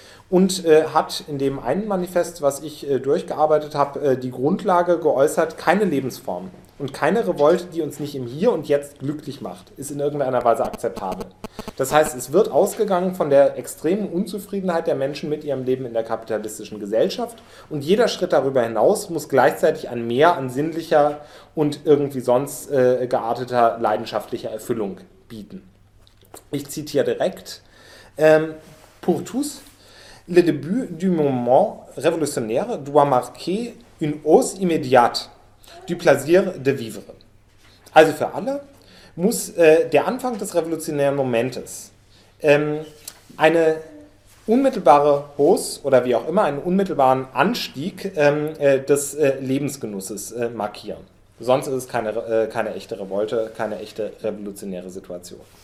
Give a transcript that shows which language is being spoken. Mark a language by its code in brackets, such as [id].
[de] Und hat in dem einen Manifest, was ich durchgearbeitet habe, die Grundlage geäußert, keine Lebensform und keine Revolte, die uns nicht im Hier und Jetzt glücklich macht, ist in irgendeiner Weise akzeptabel. Das heißt, es wird ausgegangen von der extremen Unzufriedenheit der Menschen mit ihrem Leben in der kapitalistischen Gesellschaft. Und jeder Schritt darüber hinaus muss gleichzeitig an mehr, an sinnlicher und irgendwie sonst gearteter leidenschaftlicher Erfüllung bieten. Ich zitiere direkt, [fr] pour tous, le début du mouvement révolutionnaire doit marquer une hausse immédiate du plaisir de vivre. [de] Also für alle muss der Anfang des revolutionären Momentes eine unmittelbare Hausse oder wie auch immer einen unmittelbaren Anstieg des Lebensgenusses markieren. Sonst ist es keine echte Revolte, keine echte revolutionäre Situation.